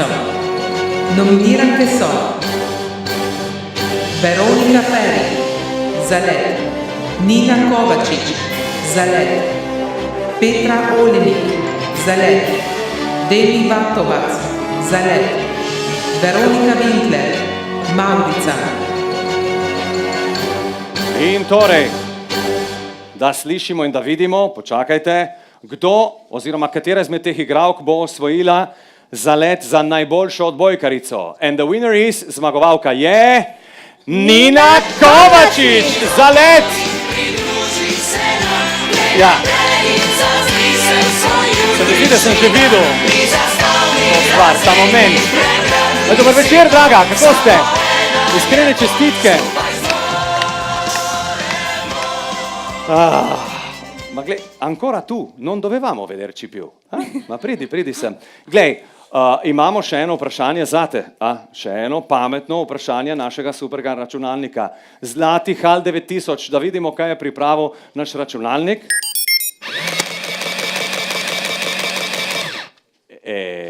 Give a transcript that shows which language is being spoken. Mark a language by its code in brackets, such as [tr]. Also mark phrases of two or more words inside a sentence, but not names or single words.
[sl] Nominiranke so Veronika Feri za let, Nina Kovačič za let, Petra Olenik za let, Demi Vatovac za let, Veronika Winkler Maurica. In torej, da slišimo in da vidimo, počakajte, kdo oziroma katera izmed teh igralk bo osvojila zalet za najboljšo odbojkarico. [en] And the winner is, [sl] zmagovalka je Nina Kovačič za let. Ja. Se mi zdi, da sem že videl to stvar, ta moment. [hr] Dobar večer, draga, kako ste? [sl] Iskrene čestitke. Ma glej, [it] ancora tu, non dovevamo vederci più. [sl] Ma pridi sem. Glej, imamo še eno vprašanje zate. Še eno pametno vprašanje našega superga računalnika. Zlati HAL 9000, da vidimo, kaj je pripravil naš računalnik.